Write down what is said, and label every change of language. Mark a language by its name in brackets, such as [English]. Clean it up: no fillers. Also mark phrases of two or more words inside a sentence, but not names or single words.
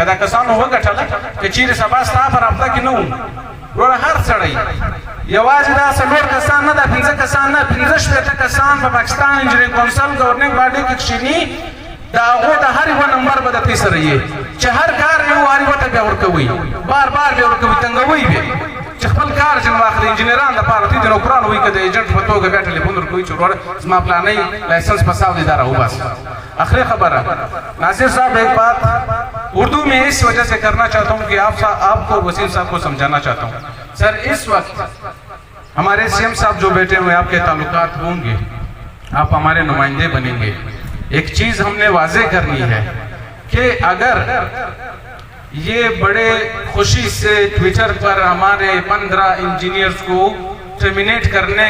[Pashto] دا کسانو وګټله که چیرې سبا ستا په رابطه کې نه وو ګوره هر سړی یوازې دا څلور کسان نه دا پنځه کسان نه پنځه شپېته کسان په پاکستان انجینرینګ کونسل [English] governing body [Pashto] کې کښېني د هغو د هر یوه نمبر به د دې سره یې چې هر کار یو هر یوه ته بیا ورکوئ بار بار بیا ورکوئ تنګوئ بیا چې خپل کار ځینې واخلي انجینران دپاره دوی د نوکرانو وایي که د ایجنټ په توګه بیا ټلیفون ورکوي چې وروره زما پلانی لائسنس په ساؤدی دا راوباسه. [Urdu] آخری خبر ہے ناصر صاحب ایک بات اردو میں اس وجہ سے کرنا چاہتا ہوں کہ آپ کو وسیم صاحب کو سمجھانا چاہتا ہوں. سر اس وقت ہمارے سی ایم صاحب جو بیٹھے ہوئے آپ کے تعلقات ہوں گے آپ ہمارے نمائندے بنیں گے. ایک چیز ہم نے واضح کرنی ہے کہ اگر یہ بڑے خوشی سے ٹویٹر پر ہمارے 15 انجینئرز کو ٹرمینیٹ کرنے